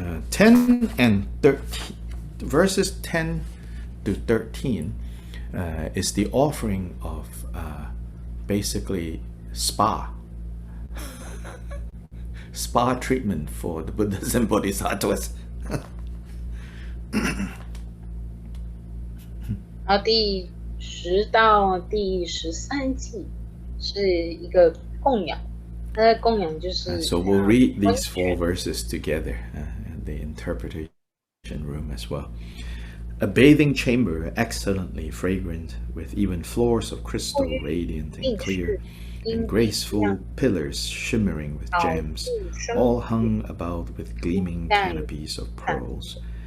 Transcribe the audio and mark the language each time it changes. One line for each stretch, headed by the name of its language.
English: 10 and 13, verses 10 to 13 is the offering of basically spa treatment for the Buddhas and Bodhisattvas.
Chinese: 然后第10到第13偈是一个供养，那供养就是。
English: So we'll read these 4 verses together. The interpretation room as well. A bathing chamber excellently fragrant, with even floors of crystal radiant and clear, and graceful pillars shimmering with gems, all hung about with gleaming canopies of pearls.